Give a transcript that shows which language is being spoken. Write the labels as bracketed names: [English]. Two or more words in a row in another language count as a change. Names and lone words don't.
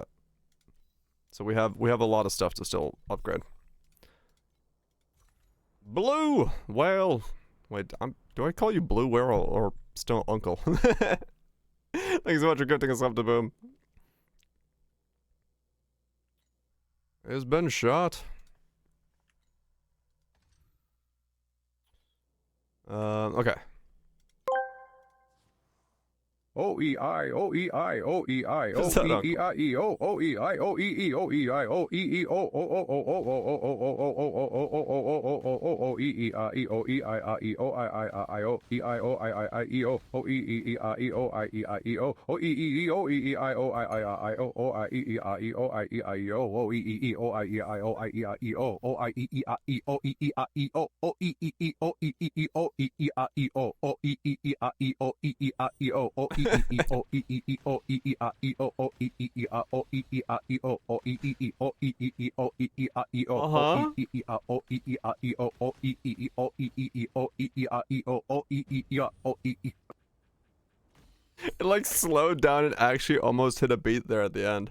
[English] So we have a lot of stuff to still upgrade. Blue Whale. Wait, do I call you Blue Whale or still Uncle? Thanks so much for gifting us up to Boom. It's been shot. Okay. O-E-I, O-E-I, O-E-I, O-E-E-I-E-O, O-E-I, O-E-E, O-E-I, O-E-E, O-O-O-O-O-O-O-E-I-O-E-I-I-E-O, O-E-E-I-E-O, O-E-E-E, O-E-E-I-O-I-I-I-O, O-I-E-E-I-E-O-I-E-I-O, O-E-E-O-I-E-I-O-I-E-I-E-O, O-I-E-E-I-E-O, O-E-E-E-O-E-E-I-E-O, O-E-E-E-I-E-O, It like slowed down and actually almost hit a beat there at the end.